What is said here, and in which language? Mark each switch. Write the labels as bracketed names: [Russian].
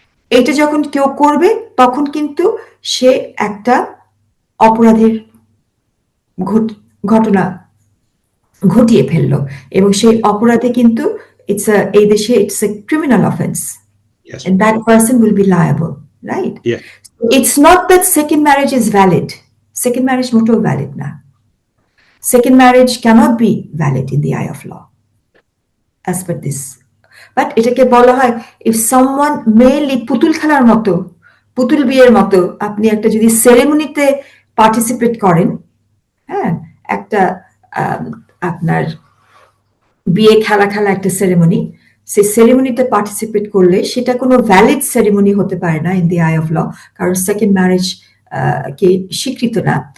[Bangla] এটা যখন কেউ করবে তখন কিন্তু সে একটা অপরাধের ঘটনা ঘটিয়ে ফেললো, এবং সেই অপরাধে কিন্তু এই দেশে [English] It's a criminal offence, and that person will be liable, right? Yeah. It's not that second marriage is valid. [Bangla] Second marriage মোটেও valid না. [English] Second marriage cannot be valid in the eye of law as per this. [Bangla] But এটাকে বলা হয় if someone mainly পুতুল খেলার মতো, পুতুল বিয়ের মতো আপনি একটা যদি সেরেমনিতে পার্টিসিপেট করেন, হ্যাঁ, একটা আপনার বিয়ে খেলা একটা সেরেমনি, সেই সেরেমনিতে পার্টিসিপেট করলে সেটা কোনো ভ্যালিড সেরেমনি হতে পারে না [English] in the eye of law, [Bangla] কারণ সেকেন্ড ম্যারেজ কে স্বীকৃত না।